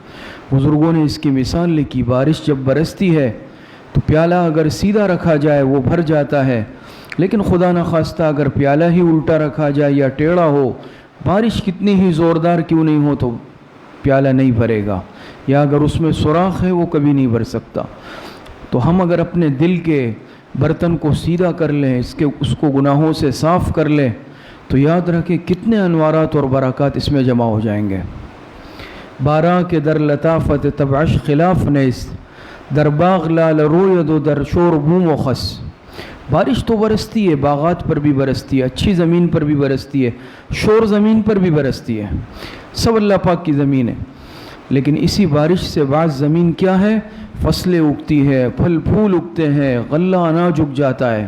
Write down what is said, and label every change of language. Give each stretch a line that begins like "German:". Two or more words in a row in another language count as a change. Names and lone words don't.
Urdu: بزرگوں نے اس کی مثال لکھی، بارش جب برستی ہے تو پیالہ اگر سیدھا رکھا جائے وہ بھر جاتا ہے، لیکن خدا نخواستہ اگر پیالہ ہی الٹا رکھا جائے یا ٹیڑھا ہو، بارش کتنی ہی زوردار کیوں نہیں ہو تو پیالہ نہیں بھرے گا، یا اگر اس میں سوراخ ہے وہ کبھی نہیں بھر سکتا. تو ہم اگر اپنے دل کے برتن کو سیدھا کر لیں، اس کو گناہوں سے صاف کر لیں، تو یاد رکھیں کتنے انوارات اور برکات اس میں جمع ہو جائیں گے.
Persian: بارا کے در لطافت تبعش خلاف نیست، در باغ لال روید و در شور بوم و خس۔
Urdu: بارش تو برستی ہے، باغات پر بھی برستی ہے، اچھی زمین پر بھی برستی ہے، شور زمین پر بھی برستی ہے، سب اللہ پاک کی زمین ہے۔ لیکن اسی بارش سے بعض زمین کیا ہے، فصلیں اگتی ہے، پھل پھول اگتے ہیں، غلہ اناج اگ جاتا ہے۔